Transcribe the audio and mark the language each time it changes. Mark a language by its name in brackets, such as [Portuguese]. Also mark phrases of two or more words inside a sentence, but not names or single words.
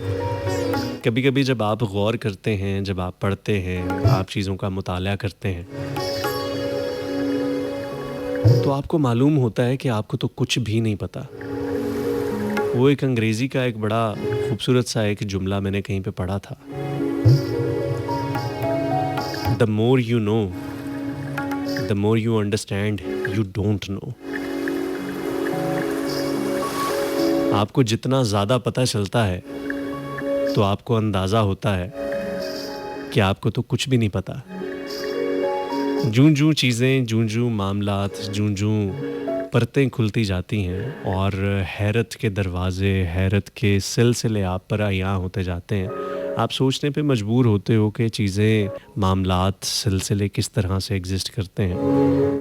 [Urdu] کبھی کبھی جب آپ غور کرتے ہیں، جب آپ پڑھتے ہیں، آپ چیزوں کا مطالعہ کرتے ہیں، تو آپ کو معلوم ہوتا ہے کہ آپ کو تو کچھ بھی نہیں پتا. وہ ایک انگریزی کا ایک بڑا خوبصورت سا ایک جملہ میں نے کہیں پہ پڑھا تھا. [English] The more you know, the more you understand, you don't know. [Urdu] آپ کو جتنا زیادہ پتا چلتا ہے، تو آپ کو اندازہ ہوتا ہے کہ آپ کو تو کچھ بھی نہیں پتا. جوں جوں چیزیں، جوں جوں معاملات، جوں جوں پرتیں کھلتی جاتی ہیں اور حیرت کے دروازے، حیرت کے سلسلے آپ پر عیاں ہوتے جاتے ہیں، آپ سوچنے پہ مجبور ہوتے ہو کہ چیزیں، معاملات، سلسلے کس طرح سے ایگزسٹ کرتے ہیں.